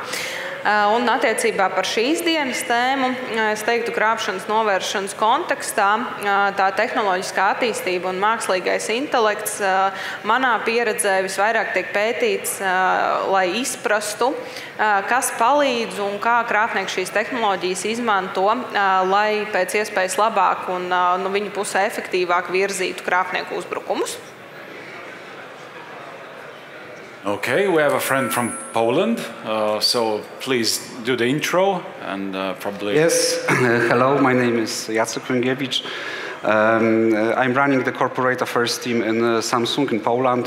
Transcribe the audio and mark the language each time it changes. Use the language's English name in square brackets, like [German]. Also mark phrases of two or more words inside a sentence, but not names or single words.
[Latvian] Un attiecībā par šīs dienas tēmu, es teiktu, krāpšanas novēršanas kontekstā tā tehnoloģiskā attīstība un mākslīgais intelekts manā pieredzē visvairāk tiek pētīts, lai izprastu, kas palīdz un kā krāpnieki šīs tehnoloģijas izmanto, lai pēc iespējas labāk un no viņu pusē efektīvāk virzītu krāpnieku uzbrukumus. [English] Okay, we have a friend from Poland, so please do the intro and probably... Yes, hello, my name is Jacek Ręgiewicz. I'm running the corporate affairs team in Samsung in Poland.